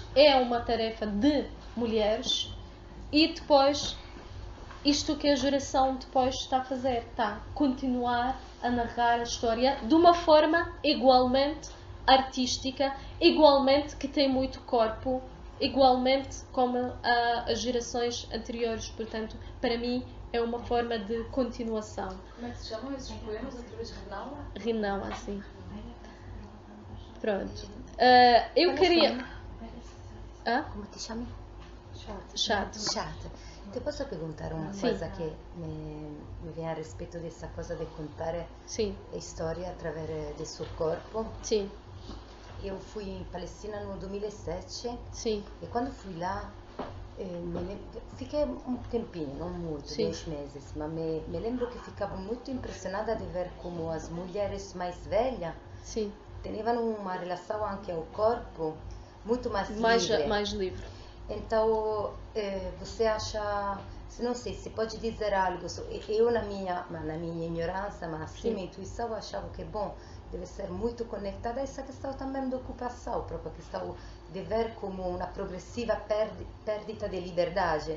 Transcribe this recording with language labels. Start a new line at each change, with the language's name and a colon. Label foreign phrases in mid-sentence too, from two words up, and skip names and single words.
Portuguese: É uma tarefa de mulheres e depois isto que a geração depois está a fazer, está a continuar a narrar a história de uma forma igualmente artística, igualmente que tem muito corpo, igualmente como as gerações anteriores. Portanto, para mim é uma forma de continuação. Como é que se chamam esses poemas? Outra vez Rinala? Rinala, sim. Pronto. Eu queria...
Italian: Come ti chiami? Chato. Chato. Ti posso perguntare una cosa che mi viene a rispetto di questa cosa di contare storia attraverso il suo corpo? Sì. Io fui in Palestina nel 2007 e quando fui là fiquei un tempinho, non molto, 10 mesi, ma mi lembro che ficavo molto impressionata di vedere come
Portuguese: as mulheres mais velhas
Italian: tenevano
Portuguese: uma relação
Italian: anche
Portuguese: ao corpo muito mais livre. Mais livre. Então, você acha, não sei, se pode dizer algo, eu na minha ignorância, mas assim, minha intuição, achava que, bom, deve ser muito conectada a essa questão também da ocupação, própria questão de ver como uma progressiva perdita de liberdade.